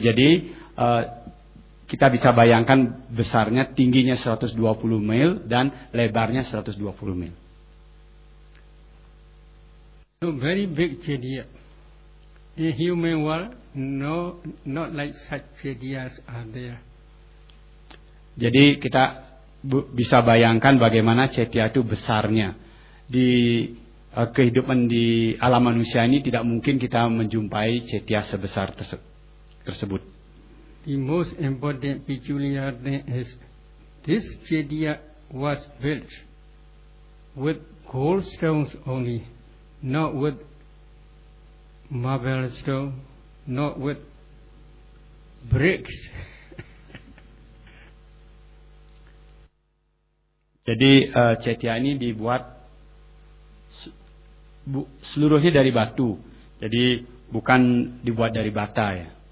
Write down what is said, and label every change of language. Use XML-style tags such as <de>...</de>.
<id>Jadi kita bisa bayangkan besarnya, tingginya 120 mil dan lebarnya 120 mil.</id> <en>So very big cedia. In human world, no, not like such cedias are there.</en> <id>Jadi kita bisa bayangkan bagaimana cetia itu besarnya. Di kehidupan di alam manusia ini tidak mungkin kita menjumpai cetia sebesar tersebut.</id> <en>The most important peculiar thing is this cetia was built with gold stones only, not with marble stone, not with bricks.</en> <id>Jadi cetia ini dibuat seluruhnya dari batu. Jadi bukan dibuat dari bata ya.</id>